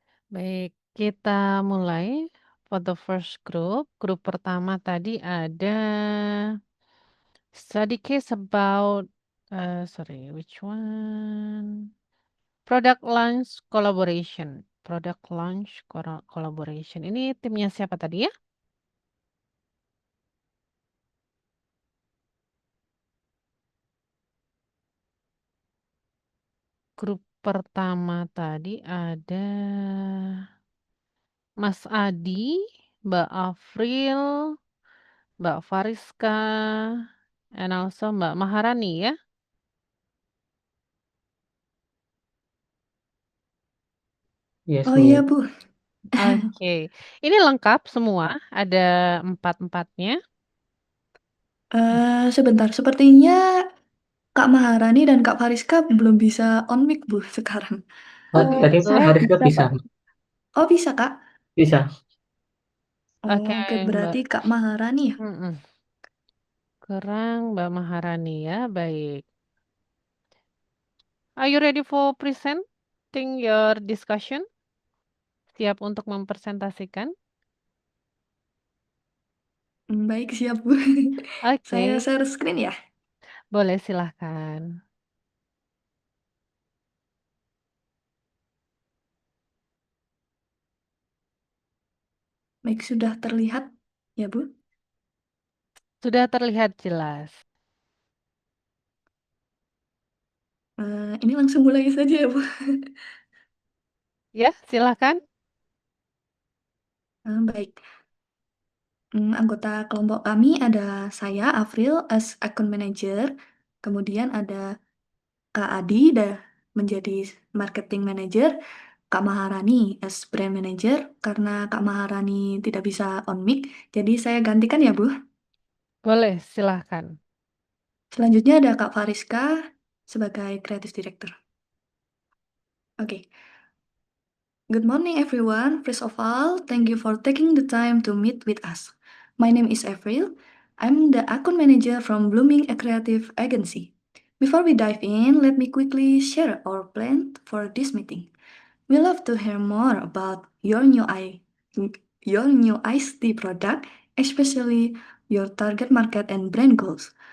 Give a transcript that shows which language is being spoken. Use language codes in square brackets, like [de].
[id] Baik, kita mulai [en] for the first group. [id] Grup pertama tadi ada [en] study case about, which one? Product launch collaboration. Product launch collaboration. [id] Ini timnya siapa tadi ya? Grup pertama tadi ada Mas Adi, Mbak Afril, Mbak Fariska, [en] and also [id] Mbak Maharani ya. [en] Yes, [id] Oh iya, Bu. Oke, ini lengkap semua, ada 4-4-nya. Sebentar, sepertinya Kak Maharani dan Kak Fariska belum bisa on mic, Bu, sekarang. Tadi Saya Haris bisa bisa. kok. Oh, bisa, Kak? Bisa. Oke, Oke, Mbak. berarti Kak Maharani ya? Kurang Mbak Maharani ya, baik. [en] Are you ready for presenting your discussion? [id] Siap untuk mempresentasikan? Baik, siap Bu. Saya Oke. share screen ya? Boleh, silahkan. Baik, sudah terlihat ya Bu? Sudah terlihat jelas. Ini langsung mulai saja ya Bu? Ya, silahkan. Baik. Anggota kelompok kami ada saya, Afril, [en] as account manager. [id] Kemudian ada Kak Adi menjadi marketing manager. Kak Maharani [en] as brand manager. [id] Karena Kak Maharani tidak bisa on mic, jadi saya gantikan ya Bu. Boleh, silahkan. Selanjutnya ada Kak Fariska sebagai creative director. [en] Oke. Good morning, everyone. First of all, thank you for taking the time to meet with us. My name is April. I'm the account manager from Blooming, a creative agency. Before we dive in, let me quickly share our plan for this meeting. We love to hear more about your new iced tea product, especially your target market and brand goals.